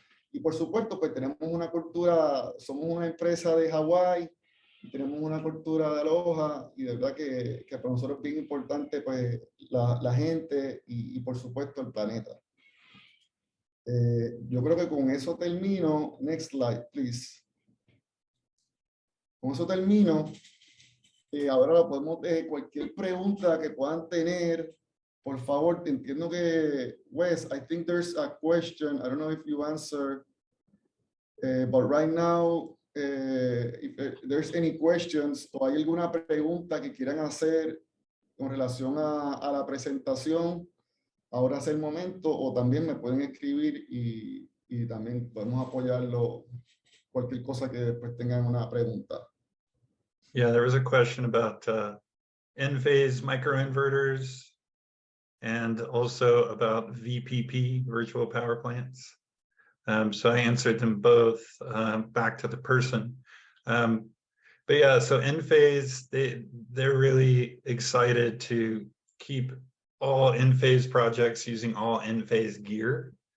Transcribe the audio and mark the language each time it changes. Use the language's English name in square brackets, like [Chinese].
[Spanish] Y por supuesto, pues tenemos una cultura, somos una empresa de Hawái, tenemos una cultura de Aloha, y de verdad que para nosotros es bien importante pues la gente y por supuesto el planeta. Yo creo que con eso termino. [English] Next slide, please. [Spanish] Con eso termino. Ahora podemos, cualquier pregunta que puedan tener, por favor. Entiendo que, [English] Wes, I think there's a question. I don't know if you answer, but right now, if there's any questions [Spanish] o hay alguna pregunta que quieran hacer con relación a la presentación, ahora es el momento, o también me pueden escribir y también podemos apoyarlo, cualquier cosa que después tengan una pregunta. [English] Yeah, there was a question about Enphase microinverters and also about VPP, virtual power plants. So I answered them both back to the person. But yeah, so Enphase, they're really excited to keep all Enphase projects using all Enphase gear.